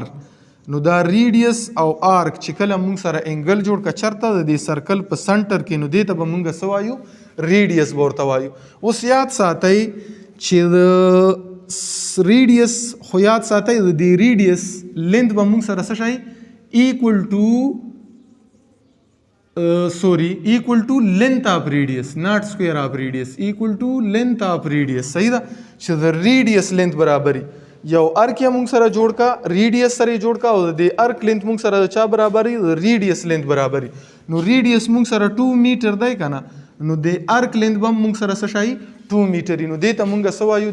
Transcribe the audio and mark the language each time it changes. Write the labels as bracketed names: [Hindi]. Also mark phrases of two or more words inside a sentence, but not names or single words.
[Pashto] نو دا ریډیس او آرک چې کله مونږ سره انګل جوړ کا چرته د دې سرکل په سنټر کې، نو دې ته به مونږ څه وایو؟ ریډیس به ورته وایو. اوس یاد ساتئ چې د ریډیس خو یاد ساتئ د دې [English] radius length [Pashto] به مونږ سره څه شی؟ [English] equal to length of radius, not square of radius, equal to length of radius. [Pashto] صحیح ده. چې د [English] radius length [Pashto] برابري یو ارک یې مونږ سره جوړ کا، ریډیس سره جوړ کا او د [English] arc length [Pashto] مونږ سره چا برابري؟ د [English] radius length [Pashto] برابري. نو ریډیس مونږ سره 2 میټر دی که نه؟ نو د [English] arc length [Pashto] به مونږ سره څه شي؟ 2 میټر. نو دې ته مونږ څه وایو؟